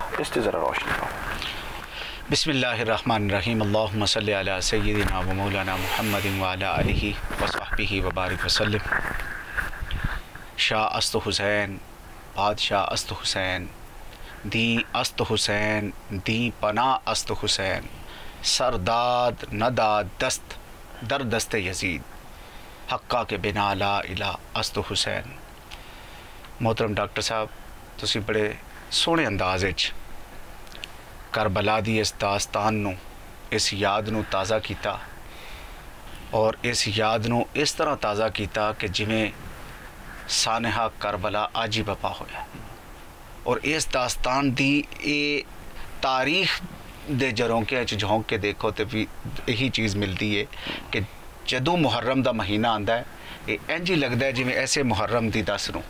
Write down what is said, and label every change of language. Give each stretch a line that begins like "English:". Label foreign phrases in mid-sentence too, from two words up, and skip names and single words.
Urdu: اس سے ذرا روشنی پاؤ۔
Arabic: بسم اللہ الرحمن الرحیم، اللہم صلی علی سیدنا و مولانا محمد وعلی آلہ وصحبہ وبارک وسلم۔
Persian: شاہ است حسین، بادشاہ است حسین، دی است حسین، دی پناہ است حسین، سرداد نداد دست در دست یزید، حقا کے بنا لا الہ است حسین۔
Punjabi: محترم ڈاکٹر صاحب تسی بڑے سونے انداز وچ کربلا دی اس داستان نو، اس یاد نو تازہ کیتا، اور اس یاد نو اس طرح تازہ کیتا کہ جویں سانحہ کربلا آج ہی بپا ہویا، اور اس داستان دی اے تاریخ دے جھونکے جھونک کے
Urdu: دیکھو تو بھی یہی چیز ملتی ہے
Punjabi: کہ جدوں محرم دا مہینہ آندا ہے یہ انج ہی لگتا ہے جویں ایسے محرم دی 10 نو